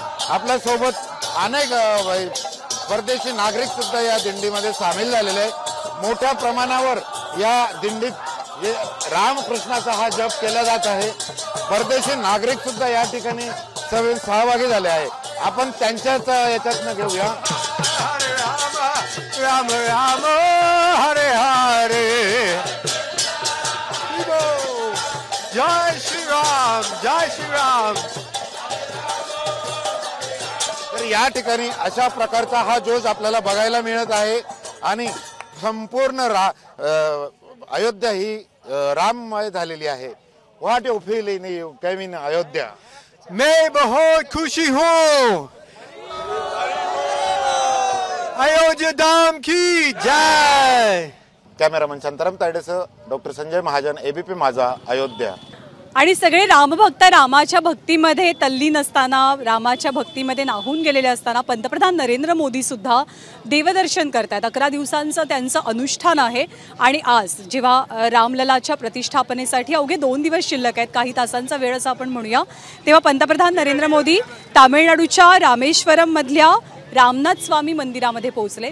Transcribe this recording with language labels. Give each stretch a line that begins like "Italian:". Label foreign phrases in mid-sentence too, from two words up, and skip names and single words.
Marathi: आपल्या सोबत अनेक परदेशी नागरिक सुद्धा या दिंडीमध्ये सामील झालेले आहेत. मोठ्या प्रमाणावर या दिंडीत रामकृष्णाचा हा जप केला जात आहे. परदेशी नागरिक सुद्धा या ठिकाणी सहभागी झाले आहे. आपण त्यांच्याच याच्यातनं घेऊया. हरे राम राम राम हरे हरे, जय श्रीराम जय श्रीराम. तर या ठिकाणी अशा प्रकारचा हा जोश आपल्याला बघायला मिळत आहे आणि संपूर्ण अयोध्या ही राममय झालेली आहे.
English: what you feel in you come in Ayodhya?
Hindi: मैं बहुत खुशी हूँ. अयोध्या धाम की जय.
Marathi: कॅमेरामन शांताराम तायडेसह डॉक्टर संजय महाजन, ABP माझा, अयोध्या. आणि सगळे रामभक्त रामाच्या भक्तीमध्ये तल्लीन असताना, रामाच्या भक्तीमध्ये नाहून गेलेले असताना पंतप्रधान नरेंद्र मोदी सुद्धा देवदर्शन करतात. 11 दिवसांचं त्यांचं अनुष्ठान आहे. आणि आज जेव्हा रामललाच्या प्रतिष्ठापनेसाठी अवघे 2 दिवस शिल्लक आहेत, काही तासांचा वेळ असं आपण म्हणूया, तेव्हा पंतप्रधान नरेंद्र मोदी तामिळनाडूच्या रामेश्वरम मधल्या रामनाथ स्वामी मंदिरामध्ये पोहोचले.